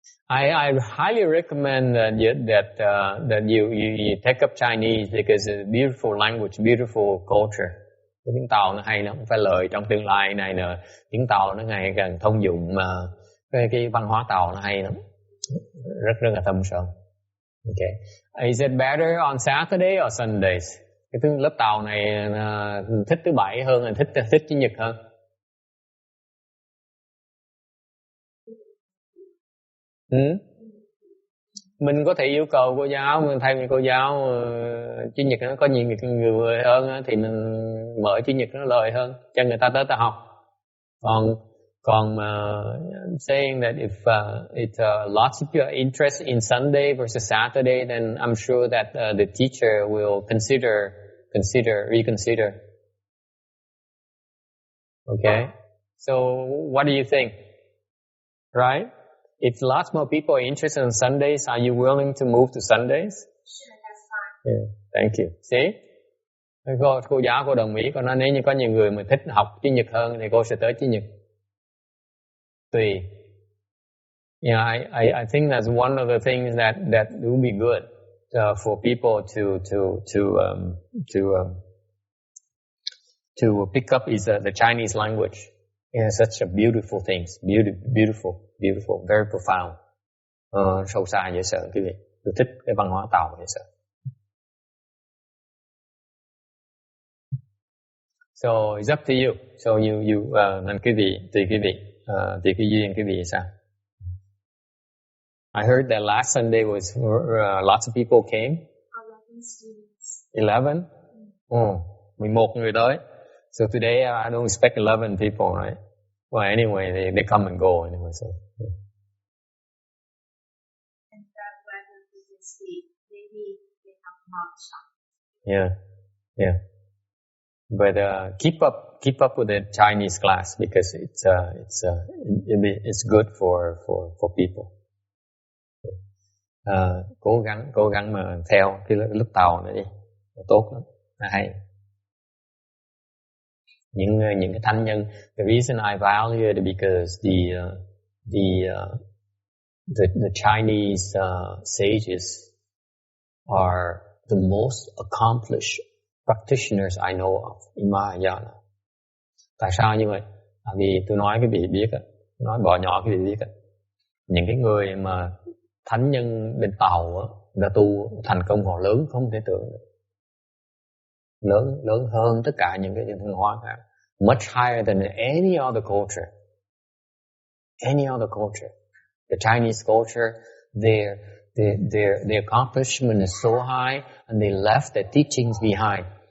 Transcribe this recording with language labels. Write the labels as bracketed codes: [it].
[en] I highly recommend that you take up Chinese because it's a beautiful language, beautiful culture. [vi] Cái tiếng Tàu nó hay, nó không phải lời trong tương lai này nè. Tiếng Tàu nó ngày càng thông dụng mà cái văn hóa Tàu nó hay lắm, rất là thâm sâu. [en] Okay. Is it better on Saturday or Sundays? [vi] Cái tiếng lớp Tàu này thích thứ Bảy hơn hay thích Chủ nhật hơn? Mình có thể yêu cầu cô giáo, mình thay vì cô giáo Chủ nhật nó có nhiều người hơn thì mình mở Chủ nhật nó lời hơn cho người ta tới ta học. [en] Còn saying that if lots of people are interested in Sunday versus Saturday, then I'm sure that the teacher will reconsider. Okay? So what do you think? Right? If lots more people are interested in Sundays, are you willing to move to Sundays? Sure, that's fine. Yeah, thank you. See? [vi] Cô giáo cô đồng ý, cô nói nếu như có nhiều người mà thích học Chủ nhật hơn thì cô sẽ tới Chủ nhật. Tùy. [en] Yeah, I think that's one of the things that will be good for people to pick up is the Chinese language. It's such a beautiful thing, beautiful, very profound. [vi] Sâu xa dễ sợ quý vị. Tôi thích cái văn hóa Tàu dễ sợ. [en] So it's up to you. So you [vi] nên quý vị, tùy cái duyên quý vị sao. [en] I heard that last Sunday was lots of people came. 11 students. [vi] 11? 11 người tới. [en] So today I don't expect 11 people, right? Well, anyway, they come and go anyway. So. Yeah. And that weather for this week, maybe they have not shot. Yeah. But keep up with the Chinese class because it's good for people. [vi] Cố gắng mà theo cái lớp Tàu này đi, tốt lắm, hay. Những cái thánh nhân. [en] The reason I value it is because the Chinese sages are the most accomplished practitioners I know of in Mahayana. [vi] Tại sao như vậy? Vì tôi nói cái vị biết á, nói bỏ nhỏ cái vị biết á. Những cái người mà thánh nhân bên Tàu á, đã tu thành công họ lớn không thể tưởng được. Lớn hơn tất cả những cái văn hóa khác. [en] Much higher than any other culture. The Chinese culture, their accomplishment is so high and they left their teachings behind.